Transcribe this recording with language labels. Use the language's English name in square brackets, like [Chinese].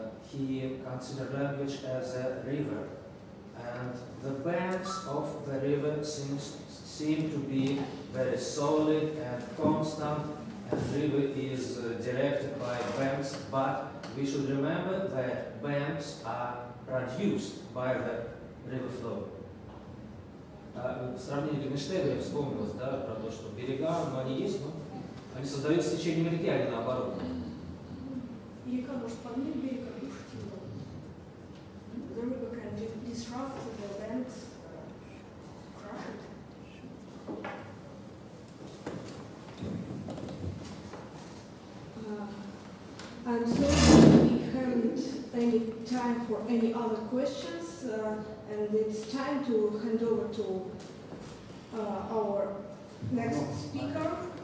[English] He considered language as a river, and the banks of the river seem to be very solid and constant, and the river is directed by banks, but we should remember that banks are produced by the river flow. [Russian] В сравнении Wittgensteina я вспомнилось, да, про то, что берега, но они есть, но они создаются с течением реки, а не наоборот. Река может поднять берег, разрушить его. [English] The river can disrupt the banks, crush it. I'm sorry we haven't any time for any other questions, and it's time to hand over to our next speaker.